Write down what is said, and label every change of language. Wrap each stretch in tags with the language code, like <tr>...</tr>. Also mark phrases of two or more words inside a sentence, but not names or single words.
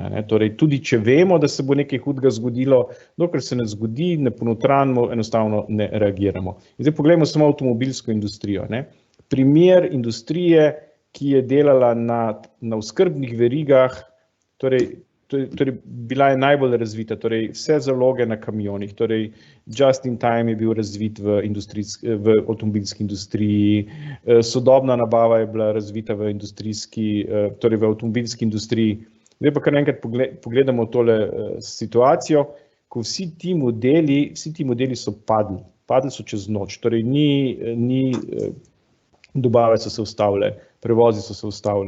<sl>Torej, tudi če vemo, da se bo nekaj hudega zgodilo, dokler se ne zgodi, ne ponotranimo, enostavno ne reagiramo. In zdaj poglejmo samo avtomobilsko industrijo. Primer industrije, ki je delala na oskrbnih verigah, torej bila je najbolj razvita, torej vse zaloge na kamionih, torej</sl> <en>just in time</en> <sl>je bil razvit v avtomobilski industriji, sodobna nabava je bila razvita v avtomobilski industriji. Zdaj pa kar enkrat pogledamo tole situacijo, ko vsi ti modeli so padli so čez noč, torej dobave so se ustavile, prevozi so se ustavili.</sl>